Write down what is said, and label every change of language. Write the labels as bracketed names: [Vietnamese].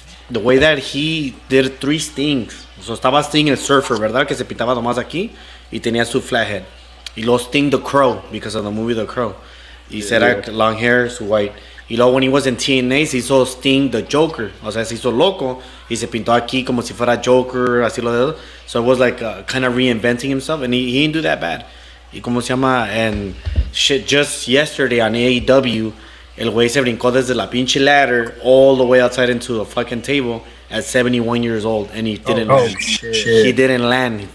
[English] The way that he did 3 Stings. [Spanish] So estaba Sting el Surfer, ¿verdad? Que se pintaba nomás aquí y tenía su flathead. Y luego [English] Sting the Crow because of the movie The Crow. [Spanish] Y era [English] long hair, su white. [Spanish] Y luego [English] when he was in TNA [Spanish] se hizo Sting the Joker. O sea, se hizo loco y se pintó aquí como si fuera Joker, así lo de. [English] So it was like kind of reinventing himself, and he didn't do that bad. [Spanish] Y como se llama, [English] and shit, just yesterday on AEW, [Spanish] el güey se brincó desde la pinche [English] ladder all the way outside into a fucking table at 71 years old, and he didn't land. Shit. He didn't land.